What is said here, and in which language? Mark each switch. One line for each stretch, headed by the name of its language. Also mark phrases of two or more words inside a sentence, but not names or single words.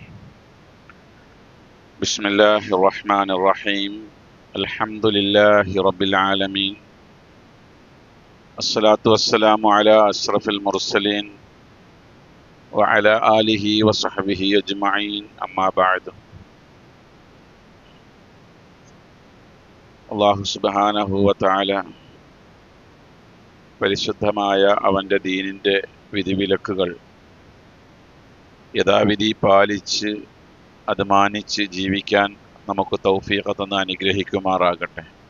Arabic: بسم الله الرحمن الرحيم. الحمد لله رب العالمين. الصلاة والسلام على أشرف المرسلين وعلى آله وصحبه أجمعين. أما بعد. الله سبحانه وتعالى
Malayalam: പരിശുദ്ധമായ അവൻ്റെ ദീനിൻ്റെ വിധിവിലക്കുകൾ യഥാവിധി പാലിച്ച് അത് മാനിച്ച് ജീവിക്കാൻ നമുക്ക് തൗഫീഖ് തന്ന് അനുഗ്രഹിക്കുമാറാകട്ടെ.